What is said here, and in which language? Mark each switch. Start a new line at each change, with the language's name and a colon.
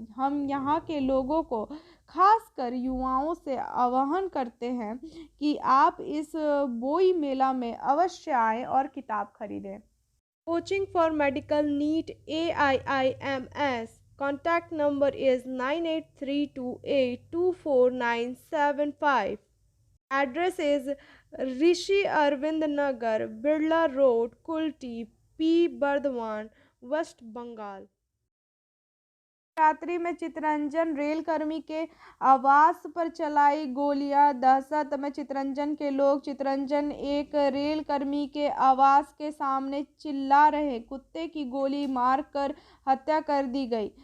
Hindi: हम यहाँ के लोगों को खासकर युवाओं से आह्वान करते हैं कि आप इस बोई मेला में अवश्य आएं और किताब खरीदें।
English: Coaching for medical NEET AIIMS contact number is 9832824975. Address is Rishi Arvind Nagar, Birla Road, Kulti, P. Bardhaman, West Bengal।
Hindi: रात्रि में चितरंजन रेलकर्मी के आवास पर चलाई गोलियां, दहशत में चितरंजन के लोग। चितरंजन एक रेलकर्मी के आवास के सामने चिल्ला रहे कुत्ते की गोली मारकर हत्या कर दी गई।